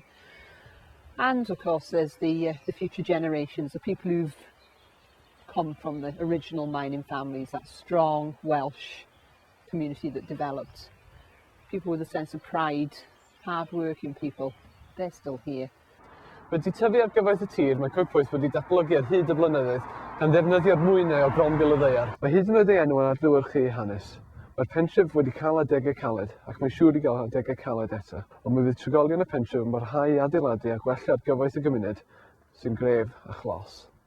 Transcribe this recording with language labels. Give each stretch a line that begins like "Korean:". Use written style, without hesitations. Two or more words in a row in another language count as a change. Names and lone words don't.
English: And of course there's the future generations, the people who've come from the original mining families, that strong Welsh community that developed. People with a sense of pride, hard-working people, they're still here.
Welsh: Wedi tyfu ar gyfaith y tir, mae Coedpoeth wedi datblygu ar hyd y blynyddoedd gan ddefnyddio'r mwynau o gronfil y ddaear. Mae hyd yn oed ei enw yn adlewyrchu ei hanes. Mae'r pentref wedi cael adegau caled ac mae'n siŵr i gael adegau caled eto, ond mi fydd trigolion y pentref yn barhau i adeiladu a gwella ar gyfaith y gymuned sy'n gref a chlos.